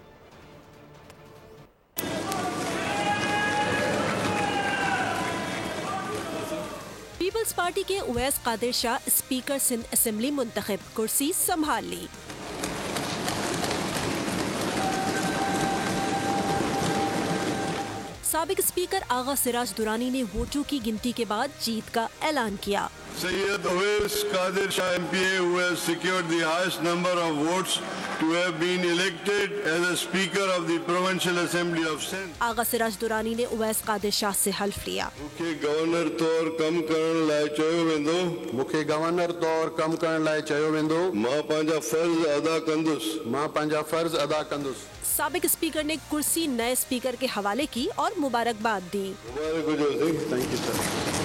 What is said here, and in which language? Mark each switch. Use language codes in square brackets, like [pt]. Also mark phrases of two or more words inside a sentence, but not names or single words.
[ur] پیپلز پارٹی کے اویس قادر شاہ اسپیکر سندھ اسمبلی منتخب، کرسی سنبھال لی. سابق اسپیکر آغا سراج درانی نے ووٹوں کی گنتی کے بعد جیت کا اعلان کیا. [en] Sayyid Uwais Qadir Shah MPA, who has secured the highest number of votes to have been elected as a Speaker of the Provincial Assembly of Sindh. [ur] آغا سراج درانی نے اویس قادر شاہ سے حلف لیا. [sd] मुख्य गवर्नर तौर कम करण लाइ चयो वेंदो। मुख्य गवर्नर तौर कम करण लाइ चयो वेंदो। मां पंहिंजा फर्ज अदा कंदुसि। मां पंहिंजा फर्ज अदा कंदुसि। [ur] سابق اسپیکر نے کرسی نئے اسپیکر کے حوالے کی اور مبارکباد دی. [sd] मुबारक हो जो। [en] Thank you sir.